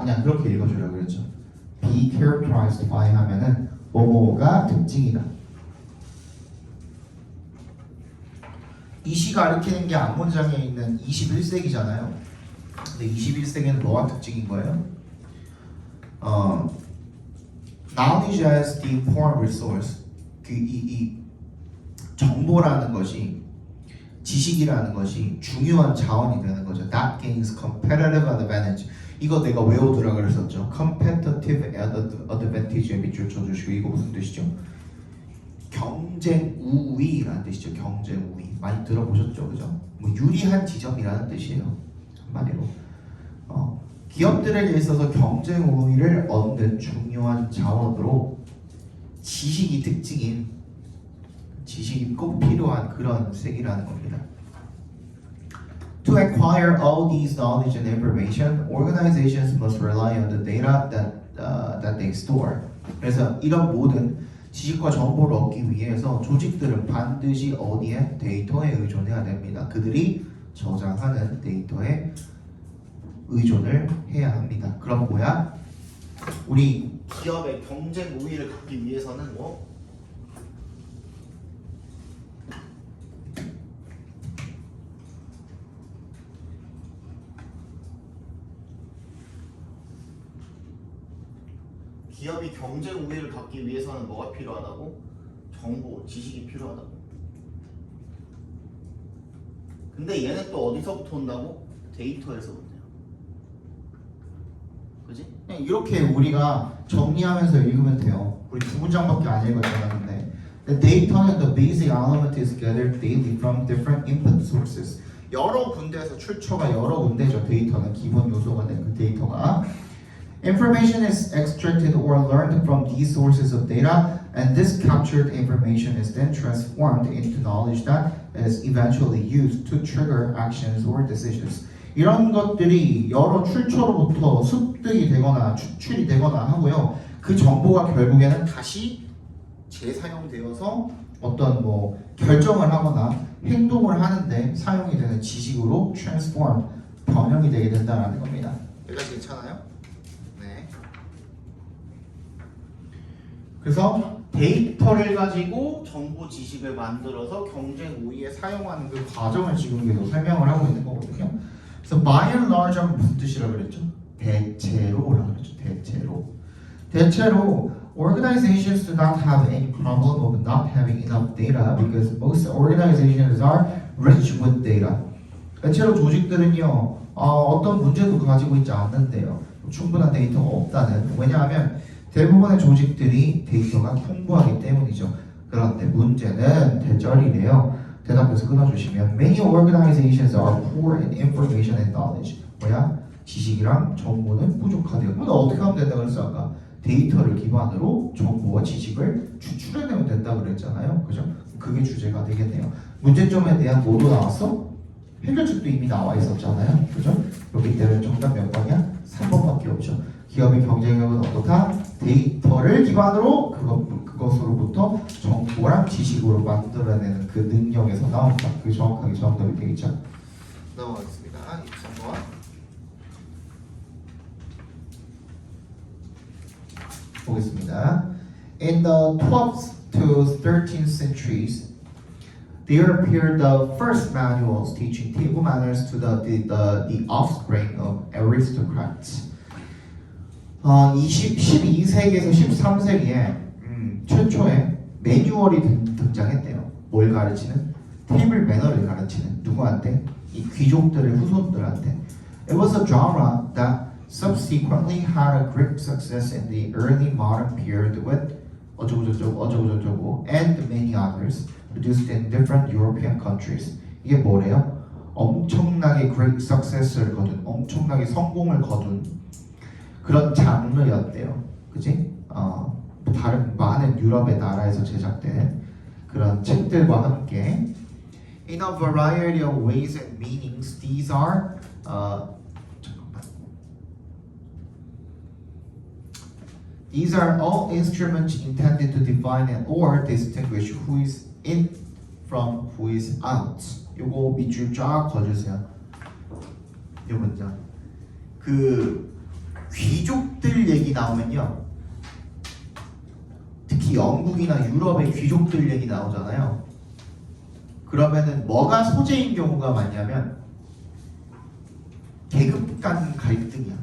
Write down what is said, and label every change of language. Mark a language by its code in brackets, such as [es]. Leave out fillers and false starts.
[ko] 그냥 그렇게 읽어주려고 그랬죠. [en] be characterized by [ko] 하면은 뭐뭐가 특징이다. 이 시가 가리키는 게 앞문장에 있는 21세기잖아요. 근데 21세기는 뭐가 특징인 거예요? [en] Knowledge as the important resource. [ko] 이 정보라는 것이 지식이라는 것이 중요한 자원이 되는 거죠. [en] That gains competitive advantage. [ko] 이거 내가 외워두라 그랬었죠. Competitive advantage에 밑줄 쳐주시고 이거 무슨 뜻이죠? 경쟁 우위라는 뜻이죠. 경쟁 우위 많이 들어보셨죠, 그죠? 뭐 유리한 지점이라는 뜻이에요. 한마디로 기업들에게 있어서 경쟁 우위를 얻는 중요한 자원으로 지식이 특징인 지식이 꼭 필요한 그런 세계라는 겁니다. [en] To acquire all these knowledge and information, organizations must rely on the data that they store. [ko] 그래서 이런 모든 지식과 정보를 얻기 위해서 조직들은 반드시 어디에? 데이터에 의존해야 됩니다. 그들이 저장하는 데이터에 의존을 해야 합니다. 그럼 뭐야? 우리 기업의 경쟁 우위를 갖기 위해서는 뭐? 기업이 경쟁 우위를 갖기 위해서는 뭐가 필요하다고? 정보, 지식이 필요하다고. 근데 얘는 또 어디서부터 온다고? 데이터에서 온대요. 그지? 그냥 이렇게 우리가 정리하면서 읽으면 돼요. 우리 두 문장밖에 안 읽었잖아. 근데 [en] The data는 the basic element is gathered daily from different input sources. [ko] 여러 군데에서 출처가 여러 군데죠. 데이터는 기본 요소가 된 그 데이터가. [en] Information is extracted or learned from these sources of data, and this captured information is then transformed into knowledge that is eventually used to trigger actions or decisions. [ko] 이런 것들이 여러 출처로부터 습득이 되거나 추출이 되거나 하고요. 그 정보가 결국에는 다시 재사용되어서 어떤 뭐 결정을 하거나 행동을 하는데 사용이 되는 지식으로 transform, 변형이 되게 된다는 겁니다. 여기까지 괜찮아요? 네. 그래서 데이터를 가지고 정보 지식을 만들어서 경쟁 우위에 사용하는 그 과정을 지금 계속 설명을 하고 있는 거거든요. 그래서 [en] by and large [ko] 하면 무슨 뜻이라고 그랬죠? 대체로라고 그랬죠. 대체로 [en] organizations do not have any problem of not having enough data because most organizations are rich with data. [ko] 대체로 조직들은요 어떤 문제도 가지고 있지 않는데요. 충분한 데이터가 없다는. 왜냐하면 대부분의 조직들이 데이터가 풍부하기 때문이죠. 그런데 문제는 대절이래요. 대답해서 끊어주시면 [en] Many organizations are poor in information and knowledge. [ko] 뭐야? 지식이랑 정보는 부족하대요. 그럼 어떻게 하면 된다고 그랬어 아까? 데이터를 기반으로 정보와 지식을 추출해내면 된다고 그랬잖아요. 그죠? 그게 주제가 되겠네요. 문제점에 대한 뭐도 나왔어? 해결책도 이미 나와 있었잖아요. 그죠? 그렇기 때문에 정답 몇 번이야? 3번밖에 없죠. 기업의 경쟁력은 어떻다? 데이터를 기반으로 그것으로부터 정보랑 지식으로 만들어내는 그 능력에서 나온다. 그게 정확하게 정답이 되겠죠. 넘어가겠습니다. 23번 보겠습니다. [en] In the 12th to 13th centuries, there appeared the first manuals teaching table manners to the offspring of aristocrats. [ko] 12세기에서 13세기에 최초의 매뉴얼이 등장했대요. 뭘 가르치는? 테이블 매너를 가르치는. 누구한테? 이 귀족들의 후손들한테. [en] It was a genre that subsequently had a great success in the early modern period with [ko] 어쩌고저쩌고 [en] and many others produced in different European countries. [ko] 이게 뭐래요? 엄청나게 [en] great success [ko] 를 거둔, 엄청나게 성공을 거둔 그런 장르였대요. 그지? 다른 많은 유럽의 나라에서 제작된 그런 책들과 함께 [en] In a variety of ways and meanings, these are These are all instruments intended to define and or distinguish who is in from who is out. [ko] 요거 밑줄 쫙 그어주세요. 이 문장. 그 귀족들 얘기 나오면요. 특히 영국이나 유럽의 귀족들 얘기 나오잖아요. 그러면은 뭐가 소재인 경우가 많냐면 계급 간 갈등이야.